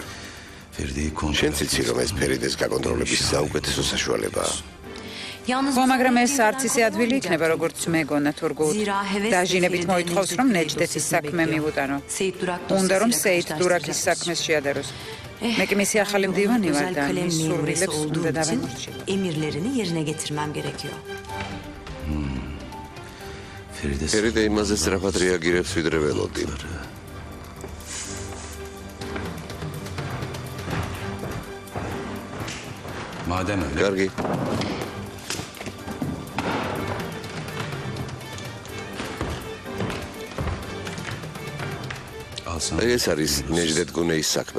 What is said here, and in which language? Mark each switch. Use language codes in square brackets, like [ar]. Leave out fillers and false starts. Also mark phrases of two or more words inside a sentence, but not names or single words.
[ka] შენ ციცი რომ ეს ფერიდეს გაკონტროლების საუკეთესო საშუალებაა. ხო, მაგრამ ეს არც ისე ადვილი იქნება, როგორც მეგონა თურგულ. დაჟინებით მოითხოვს, რომ ნეჯდეთის საქმე მივუტანო. უნდა რომ სეით დურაქის საქმეს შეადაროს. მე კი მისი ახალი მდივანი ვარ და მის სურვილებს უნდა დავემორჩილო. [tr] Emirlerini yerine getirmem gerekiyor. [ka] ფერიდე იმაზე სწრაფად რეაგირებს ვიდრე ველოდი. კარგი. ეს არის ნეჯდეთ გუნეის საქმე.